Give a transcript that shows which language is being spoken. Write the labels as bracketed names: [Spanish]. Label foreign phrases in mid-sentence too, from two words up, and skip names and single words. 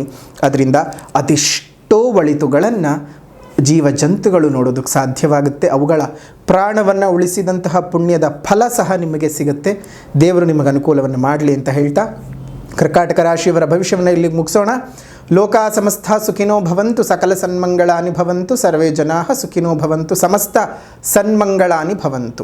[Kannada] ಅದರಿಂದ ಅದೆಷ್ಟೋ ಒಳಿತುಗಳನ್ನು ಜೀವಜಂತುಗಳು ನೋಡೋದಕ್ಕೆ ಸಾಧ್ಯವಾಗುತ್ತೆ. ಅವುಗಳ ಪ್ರಾಣವನ್ನು ಉಳಿಸಿದಂತಹ ಪುಣ್ಯದ ಫಲ ಸಹ ನಿಮಗೆ ಸಿಗುತ್ತೆ. ದೇವರು ನಿಮಗೆ ಅನುಕೂಲವನ್ನು ಮಾಡಲಿ ಅಂತ ಹೇಳ್ತಾ ಕರ್ಕಾಟಕ ರಾಶಿಯವರ ಭವಿಷ್ಯವನ್ನು ಇಲ್ಲಿಗೆ ಮುಗಿಸೋಣ. [Sanskrit] ಲೋಕಾ ಸಮಸ್ತ ಸುಖಿನೋ ಭವಂತು, ಸಕಲ ಸನ್ಮಂಗಳಾನಿ ಭವಂತು, ಸರ್ವೇ ಜನಾಃ ಸುಖಿನೋ ಭವಂತು, ಸಮಸ್ತ ಸನ್ಮಂಗಳಾನಿ ಭವಂತು.